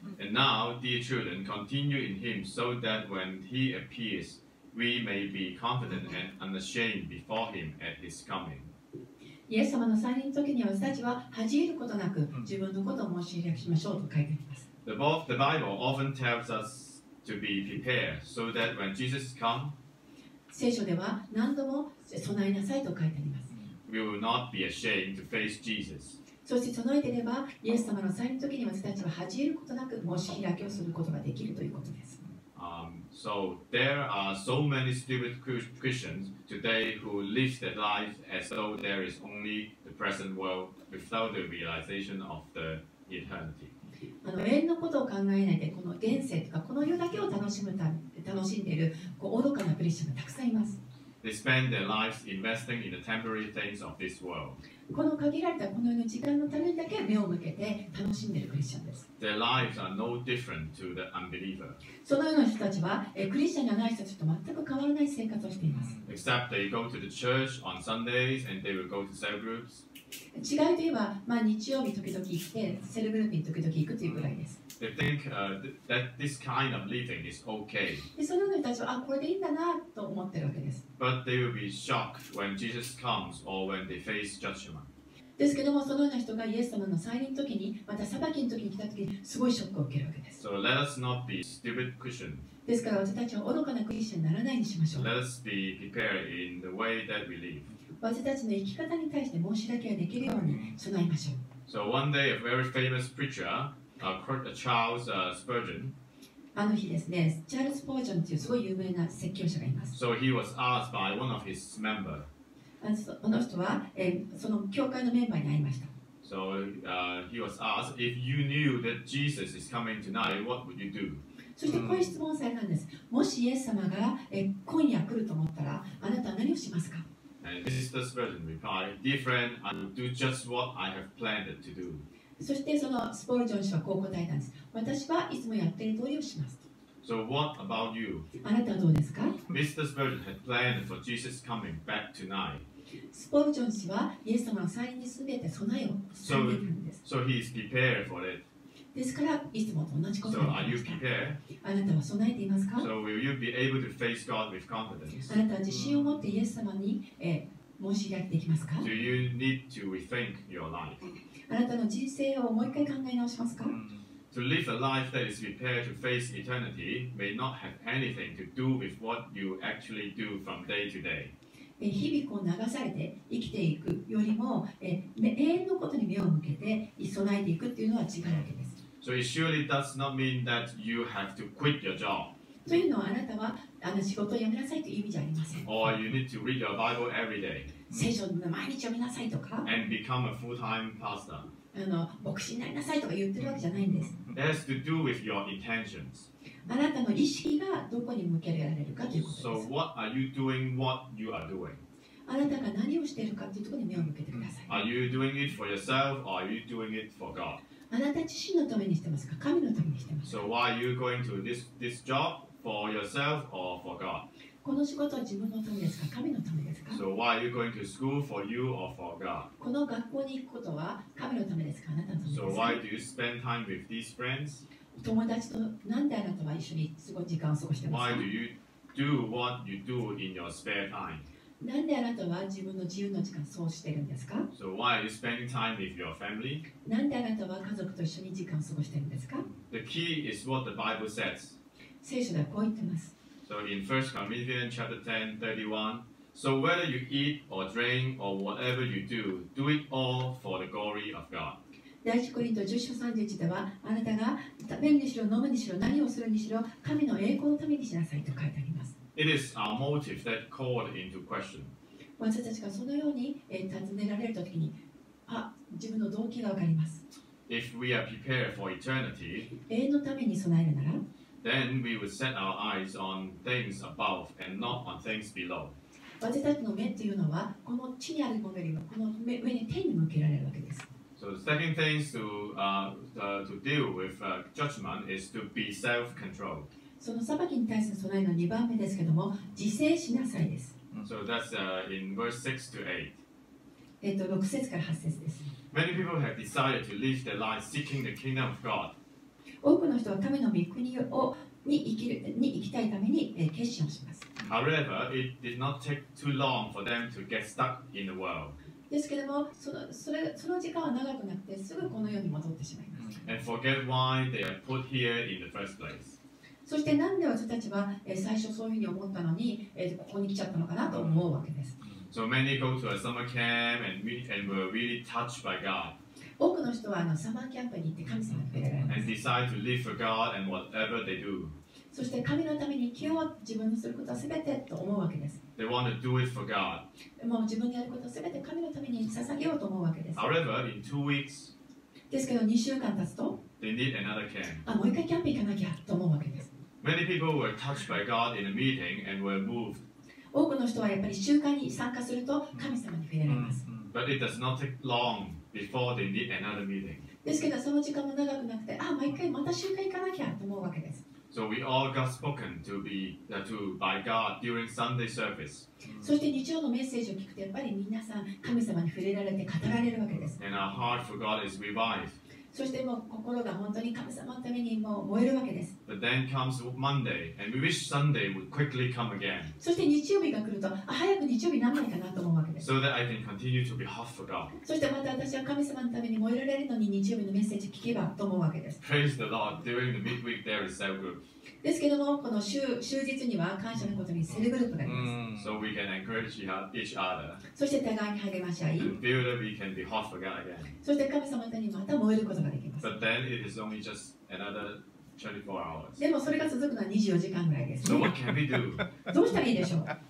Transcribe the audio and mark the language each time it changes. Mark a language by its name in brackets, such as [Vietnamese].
[English] and now, dear children, continue in Him, so that when He appears, we may be confident and unashamed before Him at His coming. [Japanese] イエス様の再臨の時には私たちは恥じることなく自分のことを申し上げましょうと書いてあります。 [English] The Bible often tells us to be prepared, so that when Jesus comes, [Japanese] 聖書では何度も備えなさいと書いてあります。 [English] we will not be ashamed to face Jesus. [Japanese] そして備えていれば、イエス様の再臨の時に私たちは恥じることなく申し開きをすることができるということです。 [English] So there are so many stupid Christians today who live their lives as though there is only the present world without the realization of the eternity. [Japanese] 永遠のことを考えないで、この現世とかこの世だけを楽しんでいる愚かなクリスチャンがたくさんいます。 [English] They spend their lives investing in the temporary things of this world. [Japanese] この限られたこの世の時間のためにだけ目を向けて楽しんでいるクリスチャンです。 [English] Their lives are no different to the unbeliever, [Japanese] そのような人たちはクリスチャンじゃない人たちと全く変わらない生活をしています。 [English] except they go to the church on Sundays and they will go to cell groups. [Japanese] 違いといえば、日曜日時々行ってセルグループに時々行くというぐらいです。 [English] They think that this kind of living is okay, [Japanese] でそのような人たちはこれでいいんだなと思ってるわけです。 [English] but they will be shocked when Jesus comes or when they face judgment. [Japanese] ですけども、そのような人がイエス様の再臨の時に、また裁きの時に来た時にすごいショックを受けるわけです。 [English] So let us not be stupid Christians. [Japanese] ですから私たちは愚かなクリスチャンにならないようにしましょう。 [English] Let us be prepared in the way that we live. [Japanese] 私たちの生き方に対して申し訳ができるように備えましょう。 [English] So one day, a very famous preacher, Charles Spurgeon, [Japanese] あの日ですね、チャールズ・スポージョンというすごい有名な説教者がいます。 [English] so he was asked by one of his members. [Japanese] この人は、その教会のメンバーに会いました。 [English] So he was asked, if you knew that Jesus is coming tonight, what would you do? [Japanese] そしてこういう質問をされたんです。もしイエス様が、今夜来ると思ったら、あなたは何をしますか？ [English] And Mr. Spurgeon replied, dear friend, I will do just what I have planned to do. [Japanese] そしてそのスポルジョン氏はこう答えたんです。私はいつもやっている通りをしますと。 [English] So what about you? [Japanese] あなたはどうですか？ [English] Mr. Spurgeon had planned for Jesus coming back tonight. [Japanese] スポルジョン氏はイエス様の再臨にすべて備えをされているんです。 [English] So he is prepared for it. [Japanese] ですから、いつもと同じことを [English] So [Japanese] 言 [English] are [Japanese] ってい [English] you [Japanese] ますか？ [English] prepared? [Japanese] あなたは備えていますか？ [English] So will you be able to face God with confidence? [Japanese] あなたは自信を持ってイエス様に、申し開いていきますか？ [English] Do you need to rethink your life? [Japanese] あなたの人生をもう一回考え直しますか？ [English] To live a life that is prepared to face eternity may not have anything to do with what you actually do from day to day. [Japanese] 日々こう流されて生きていくよりも、永遠のことに目を向けて備えていくっていうのは違うわけです。 [English] So it surely does not mean that you have to quit your job [Japanese] というのはあなたは仕事を辞めなさいという意味じゃありません。 [English] or you need to read your Bible every day [Japanese] 聖書を毎日読みなさいとか [English] and become a full-time pastor. [Japanese] 牧師になりなさいとか言ってるわけじゃないんです。 [English] It has to do with your intentions. [Japanese] あなたの意識がどこに向けられるかということで [English] So [Japanese] す。 [English] what are you doing what you are doing? [Japanese] あなたが何をしているかというところに目を向けてください。 [English] Are you doing it for yourself or are you doing it for God? [Japanese] あなた自身のためにしてますか？神のためにしてますか？ [English] So why are you going to this job? For yourself or for God? [Japanese] この仕事は自分のためですか？神のためですか？ [English] So why are you going to school for you or for God? [Japanese] この学校に行くことは神のためですか？あなたのためです [English] So [Japanese] か？ [English] why do you spend time with these friends? [Japanese] 友達となんであなたは一緒にすごい時間を過ごしてます [English] Why [Japanese] か？ [English] do you do what you do in your spare time? [Japanese] なんであなたは自分の自由の時間をそうしてるんですか？ [English] So why are you spending time with your family? [Japanese] なんであなたは家族と一緒に時間を過ごしてるんですか？ [English] The key is what the Bible says. [Japanese] 聖書ではこう言ってます。 [English] So in 1 Corinthians chapter 10, 31, so whether you eat or drink or whatever you do, do it all for the glory of God. [Japanese] 第一コリント10章31では、あなたが食べるにしろ飲むにしろ何をするにしろ神の栄光のためにしなさいと書いてあります。 [English] It is our motive that called into question. [Japanese] 私たちがそのように尋ねられるときに、自分の動機がわかります。 [English] If we are prepared for eternity, [Japanese] 永遠のために備えるなら、 [English] then we would set our eyes on things above and not on things below. [Japanese] 私たちの目というのは、この地にあるものよりもこの上に天に向けられるわけです。 [English] So the second thing to deal with judgment is to be self-controlled. [Japanese] その裁きに対する備えの2番目ですけども、自制しなさいです。 [English] So that's in verse 6 to 8. [Japanese] 6節から8節です。 [English] Many people have decided to live their lives seeking the kingdom of God. [Japanese] 多くの人は神の御国に生きたいために決心をします。 [English] However, it did not take too long for them to get stuck in the world [Japanese] ですけども、その時間は長くなくて、すぐこの世に戻ってしまいます。 [English] and forget why they are put here in the first place. [Japanese] そしてなんで私たちは最初そういうふうに思ったのに、ここに来ちゃったのかなと思うわけです。 [English] So many go to a summer camp and were really touched by God [Japanese] 多くの人はサマーキャンプに行って神様に触れられま [English] and [Japanese] す。 [English] decide to live for God and whatever they do. [Japanese] そして神のために生きよう、自分のすることは全てと思うわけです。 [English] They want to do it for God. [Japanese] もう自分のやることは全て神のために捧げようと思うわけです。 [English] However, in 2 weeks, [Japanese] ですけど2週間経つと、 [English] they need another camp. [Japanese] もう一回キャンプ行かなきゃと思うわけです。 [English] Many people were touched by God in a meeting and were moved. [Japanese] 多くの人はやっぱり集会に参加すると神様に触れられます。 [English] But it does not take long before they need another meeting. [Japanese] ですけどその時間も長くなくて、毎回また集会行かなきゃと思うわけです。 [English] So we all got spoken to by God during Sunday service. [Japanese] そして日曜のメッセージを聞くとやっぱり皆さん神様に触れられて語られるわけです。 [English] And our heart for God is revived. [Japanese] そしてもう心が本当に神様のためにもう燃えるわけです。 [English] But then comes Monday, and we wish Sunday would quickly come again, [Japanese] そして日曜日が来ると、早く日曜日にならないかなと思うわけです。 [English] so that I can continue to be hot for God. [Japanese] そしてまた私は神様のために燃えられるのに日曜日のメッセージ聞けばと思うわけです。 [English] Praise the Lord. During the midweek, there is cell group, [Japanese] ですけども、この終日には感謝のことにセルグループがあります。 [English] so we can encourage each other [Japanese] そして互いに励まし合い、 [English] and feel that we can be hot for God again. [Japanese] そして神様のためにまた燃えることができます。 [English] But then it is only just another 24 hours. [Japanese] でもそれが続くのは24時間ぐらいです [English] So [Japanese] ね。 [English] what can we do? [Japanese] どうしたらいいでしょう。